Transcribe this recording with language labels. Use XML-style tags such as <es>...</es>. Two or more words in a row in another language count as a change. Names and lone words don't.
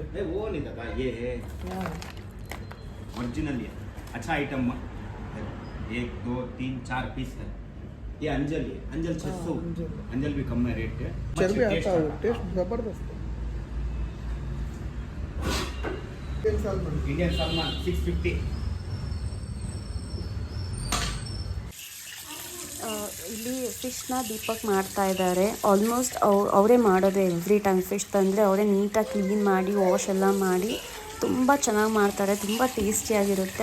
<hi>नहीं वो नहीं था ये ओरिजिनल है, अच्छा आइटम है। 1 2 3 4 पीस है। ये अंजल है, अंजल 600, अंजल भी कम है रेट है, चर्बी आता है, टेस्ट जबरदस्त है।</hi> <en>Indian salmon 650।</en> <kn>ಇಲ್ಲಿ ಫಿಶ್ನ ದೀಪಕ್ ಮಾಡ್ತಾ ಇದ್ದಾರೆ. ಆಲ್ಮೋಸ್ಟ್ ಅವರೇ ಮಾಡೋದೇ,</kn> <en>every time</en> <kn>ಫಿಶ್ ತಂದರೆ ಅವರೇ ನೀಟಾಗಿ ಕ್ಲೀನ್ ಮಾಡಿ ವಾಶ್ ಎಲ್ಲ ಮಾಡಿ ತುಂಬ ಚೆನ್ನಾಗಿ ಮಾಡ್ತಾರೆ, ತುಂಬ ಟೇಸ್ಟಿಯಾಗಿರುತ್ತೆ.</kn>